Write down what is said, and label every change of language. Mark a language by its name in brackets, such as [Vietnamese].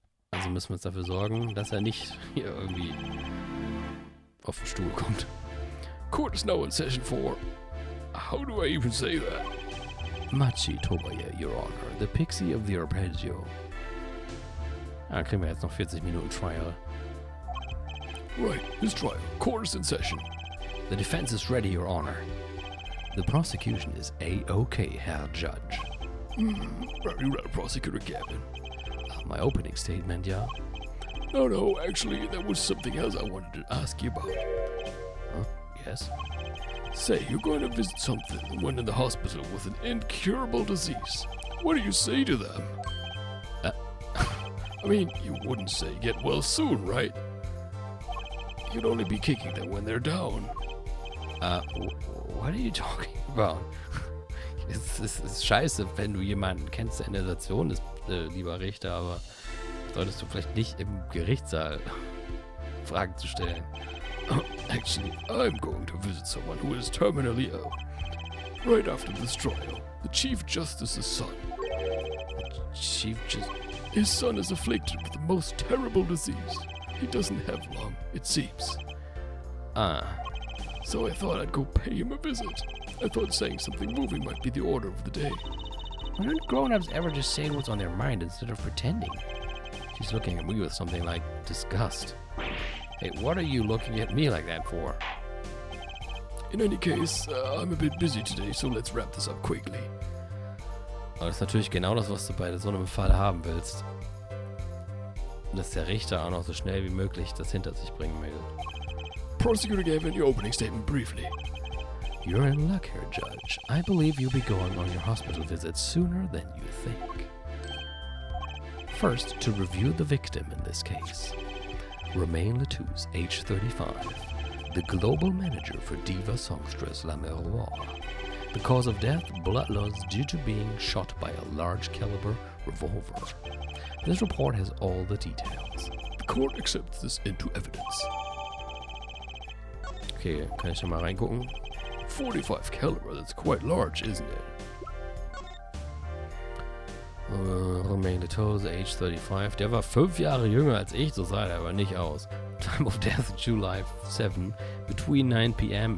[German] Also müssen wir uns dafür sorgen, dass er nicht hier irgendwie auf den Stuhl kommt. [English] Court is now in session 4. How do I even say that? Machi Tobaya, Your Honor, the Pixie of the Arpeggio. [German] Dann kriegen wir jetzt noch 40 Minuten Trial. [English] Right, his trial. Court is in session. The defense is ready, Your Honor. The prosecution is A-OK, Herr Judge. Very well, Prosecutor Gavin. My opening statement, yeah? No, actually, there was something else I wanted to ask you about. Huh? Yes? Say, you're going to visit someone in the hospital with an incurable disease. What do you say to them? I mean, you wouldn't say get well soon, right? You'd only be kicking them when they're down. What are you talking about? [German] Es ist scheiße, wenn du jemanden kennst, der in der Situation ist, lieber Richter, aber solltest du vielleicht nicht im Gerichtssaal Fragen zu stellen. [English] Actually, I'm going to visit someone who is terminally ill. Right after this trial, the Chief Justice's son. His son is afflicted with the most terrible disease. He doesn't have long, it seems. So I thought I'd go pay him a visit. I thought saying something moving might be the order of the day. Why don't grown-ups ever just say what's on their mind instead of pretending? She's looking at me with something like disgust. Hey, what are you looking at me like that for? In any case, I'm a bit busy today, so let's wrap this up quickly. [German] Aber das ist natürlich genau das, was du bei so einem Fall haben willst. Dass der Richter auch noch so schnell wie möglich das hinter sich bringen will. [English] Prosecutor Gavin, your opening statement briefly. You're in luck here, Judge. I believe you'll be going on your hospital visit sooner than you think. First, to review the victim in this case. Romain Letouze, age 35, the global manager for diva songstress La Miroir. The cause of death, blood loss due to being shot by a large caliber revolver. This report has all the details. The court accepts this into evidence. [German] Okay, kann ich da mal reingucken? [English] 45 caliber, that's quite large, isn't it? Romain Letouze, age 35. [German] Der war 5 Jahre jünger als ich, so sah er aber nicht aus. [English] Time of death, July 7, between 9 p.m.